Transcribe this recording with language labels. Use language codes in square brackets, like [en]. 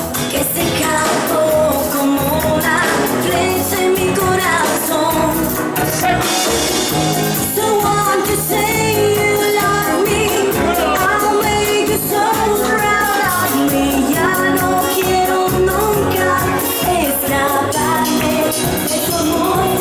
[es] Que se escapó como una flecha en mi corazón. [en] So want to say you love me, I'll make you so proud of me. [es] Ya no quiero nunca escaparme de tu amor.